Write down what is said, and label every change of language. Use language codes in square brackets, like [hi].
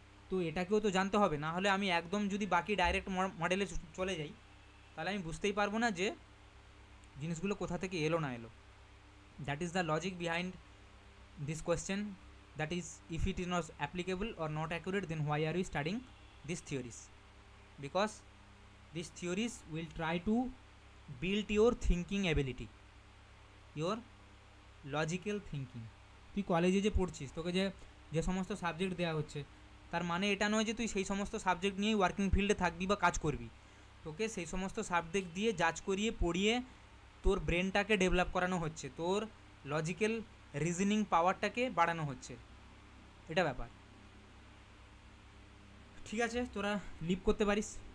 [bn] তো এটাকেও তো জানতে হবে, না হলে আমি একদম যদি বাকি ডাইরেক্ট মডেলে চলে যাই, তাহলে আমি বুঝতেই পারবো না যে জিনিসগুলো কোথা থেকে এলো না এলো। [en] That is the logic behind this question, that is if it is not applicable or not accurate, then why are you studying this theories? Because this theories will try to build your thinking ability, your logical thinking. [bn] তুই কলেজে যে পড়ছিস, তোকে যে সমস্ত subject দেওয়া হচ্ছে, তার মানে এটা নয় যে তুই সেই সমস্ত সাবজেক্ট নিয়েই ওয়ার্কিং ফিল্ডে থাকবি বা কাজ করবি। তোকে সেই সমস্ত সাবজেক্ট দিয়ে জাজ করিয়ে পড়িয়ে তোর ব্রেনটাকে ডেভেলপ করানো হচ্ছে, তোর লজিক্যাল রিজনিং পাওয়ারটাকে বাড়ানো হচ্ছে, এটা ব্যাপার। ঠিক আছে, তোরা লিভ করতে পারিস।